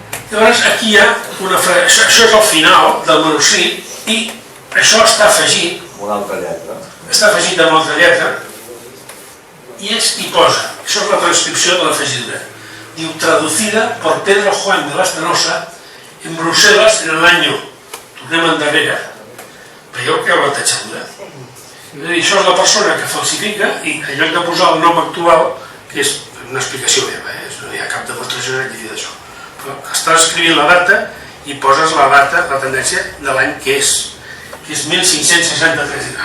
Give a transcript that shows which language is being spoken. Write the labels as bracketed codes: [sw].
[ca] Llavors aquí hi ha una frase... Això és el final del manuscrit i això està afegit... Una altra lletra. Està afegit amb altra lletra i posa, això és la transcripció de l'afegidura. [es] Diu, traducida por Pedro Juan de Spinoza en Bruselas en el año, [ca] tornem endarrere, veieu que hi ha la tatxadura? És a dir, això és la persona que falsifica i en lloc de posar el nom actual, que és una explicació meva, no hi ha cap demostració científica d'això, però estàs escrivint la data i poses la data, la tendència de l'any que és 1563.